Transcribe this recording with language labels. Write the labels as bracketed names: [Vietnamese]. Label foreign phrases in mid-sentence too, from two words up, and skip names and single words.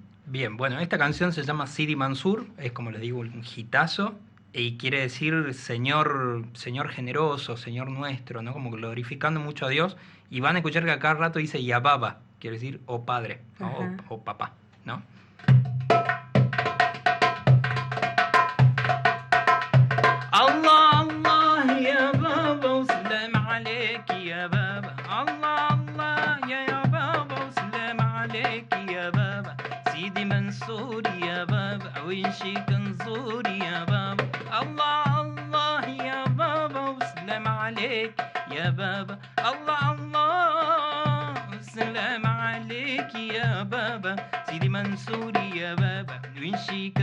[Spanish] Bien, bueno, esta canción se llama Sidi Mansur, es como les digo, un hitazo, y quiere decir Señor generoso, Señor nuestro, ¿no? Como glorificando mucho a Dios, y van a escuchar que a cada rato dice [Arabic] يا بابا, [Spanish] quiere decir oh padre, ¿no? o papá, ¿no? [Arabic] الله، الله، يا بابا، وسلام عليك، يا بابا. الله، الله، يا بابا، وسلام عليك، يا بابا. سيدي منصور يا بابا وينشيك نزور يا بابا الله الله يا بابا وسلام عليك يا بابا الله الله وسلام عليك يا بابا سيدي منصور يا بابا وينشيك